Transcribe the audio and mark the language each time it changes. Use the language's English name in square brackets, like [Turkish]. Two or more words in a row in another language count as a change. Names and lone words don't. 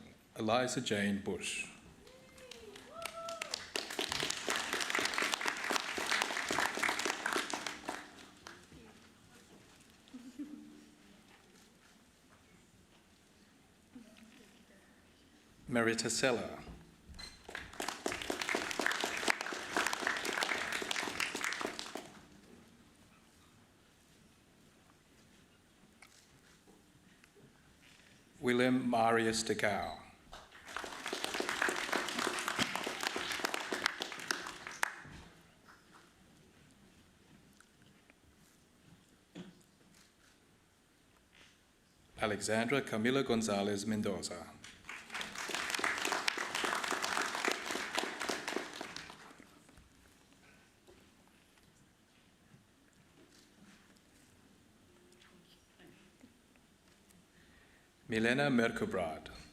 [English] Eliza Jane Bush. Merita Seller. Willem Marius de Gouw. Alexandra Camila Gonzalez Mendoza. Milena Merkebrad.